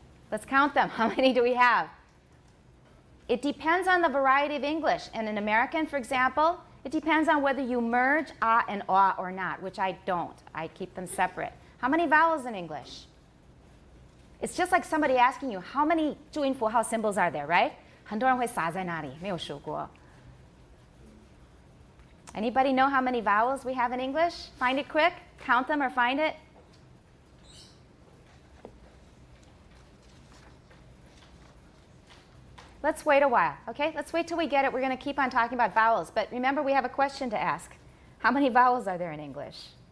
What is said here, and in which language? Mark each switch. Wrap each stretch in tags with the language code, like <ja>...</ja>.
<en>Let's count them. How many do we have? It depends on the variety of English. And in American, for example, it depends on whether you merge a and a or not, which I don't. I keep them separate. How many vowels in English? It's just like somebody asking you, how many 注音符号 symbols are there, right?</en> <zh>很多人会撒在那里，没有数过。</zh> <en>Anybody know how many vowels we have in English? Find it quick. Count them or find it. Let's wait a while, okay? Let's wait till we get it. We're going to keep on talking about vowels. But remember, we have a question to ask. How many vowels are there in English?</en>